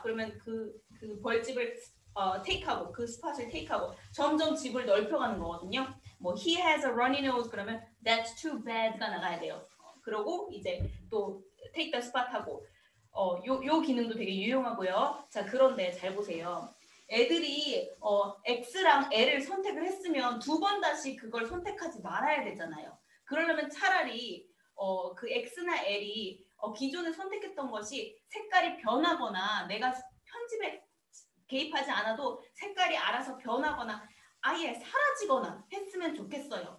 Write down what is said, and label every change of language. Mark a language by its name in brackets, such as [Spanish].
[Korean] 그러면 그 벌집을 take하고 그 스팟을 take하고 점점 집을 넓혀가는 거거든요. [English] 뭐 he has a runny nose [Korean] 그러면 [English] that's too bad가 [Korean] 나가야 돼요. 그러고 이제 또 take the spot하고 요 기능도 되게 유용하고요. 자 그런데 잘 보세요. 애들이 X랑 L을 선택을 했으면 두 번 다시 그걸 선택하지 말아야 되잖아요. 그러려면 차라리 그 X나 L이 기존에 선택했던 것이 색깔이 변하거나 내가 편집에 개입하지 않아도 색깔이 알아서 변하거나 아예 사라지거나 했으면 좋겠어요.